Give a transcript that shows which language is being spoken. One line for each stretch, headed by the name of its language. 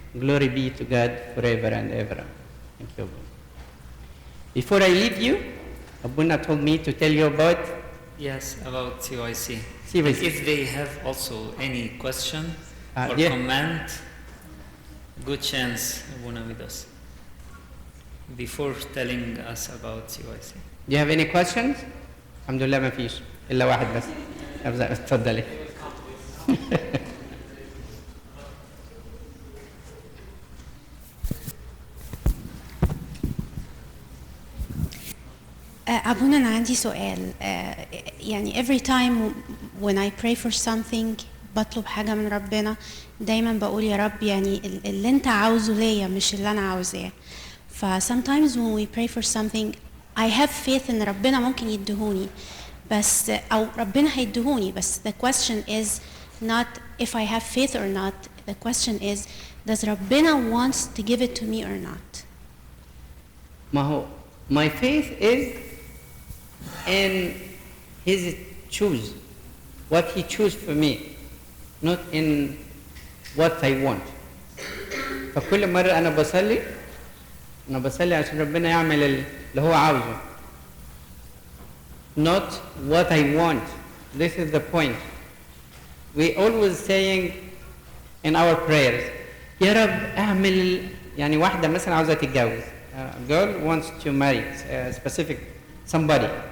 English: Glory be to God forever and ever. Thank you. Before I leave you, Abuna told me to tell you about... Yes, about CYC. CYC. If they have also any question or yeah. comment, good chance, Abuna, with us. Before telling us about CYC. Do you have any questions?
Arabic: الحمد لله ما فيش إلا واحد بس. اتفضلي. أبونا أنا عندي سؤال. يعني
English: every time when I pray for something
Arabic: بطلب حاجة من ربنا دايما بقول يا رب يعني اللي أنت عاوزه ليا مش اللي أنا عاوزاه.
English: sometimes when we pray for something I have faith
Arabic: إن ربنا ممكن يدهوني بس أو ربنا هيدهوني بس
English: the question is not if I have faith or not. The question is does
Arabic: ربنا
English: wants to give it to me or not.
Arabic: ما هو
English: my faith is in his choose, what he choose for me, not in what I want.
Arabic: فكل مرة أنا بصلي عشان ربنا يعمل اللي هو عاوزه.
English: Not what I want. This is the point. We always saying in our prayers,
Arabic: يا رب اعمل يعني واحدة مثلا عاوزة تتجوز.
English: A girl wants to marry a specific somebody.